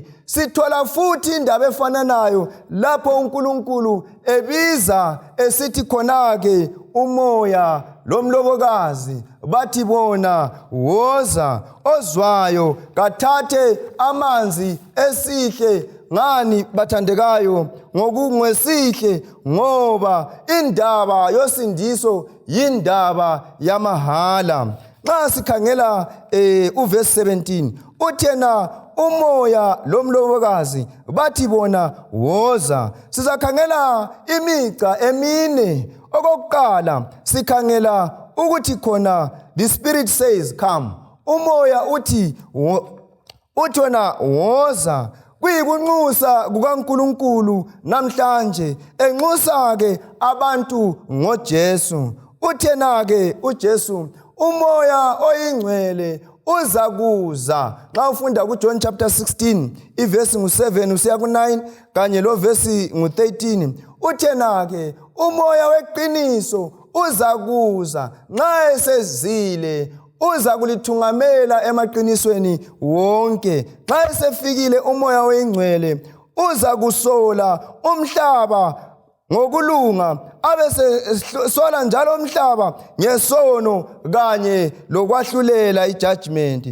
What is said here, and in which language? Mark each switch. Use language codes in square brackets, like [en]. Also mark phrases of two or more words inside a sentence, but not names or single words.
[nd] sithola futhi indaba efananayo lapho uNkulunkulu ebiza esithi khona ke umoya lomlobokazi bathi bona woza ozwayo kathathe amanzi esihle ngani bathandekayo ngokungwesihle ngoba indaba yosindiso yindaba yamahala. Nxa sikhangela uverse 17 uthena umoya lomlobokazi bathi bona woza. Sizakhangela imica emine. Okokuqala sikhangela ukuthi khona [en] the spirit says come. [nd] Umoya uthi wona woza. Kuyikunxusa kukaNkulunkulu namhlanje enxusa ke abantu ngoJesu. Uthena ke uJesu umoya oyingcwele uza kuza. Nxa ufunda kuJohn chapter 16 iverse ngu7 usiya ku9 kanye lo verse ngu13 uthena ke umoya weqiniso uza kuza nxa esezile uza kulithungamela emaqinisweni wonke. Nxa esefikile umoya oyingcwele uza kusola umhlaba ngokulunga abesesola njalo umhlaba ngesono kanye lokwahlulela ijudgment.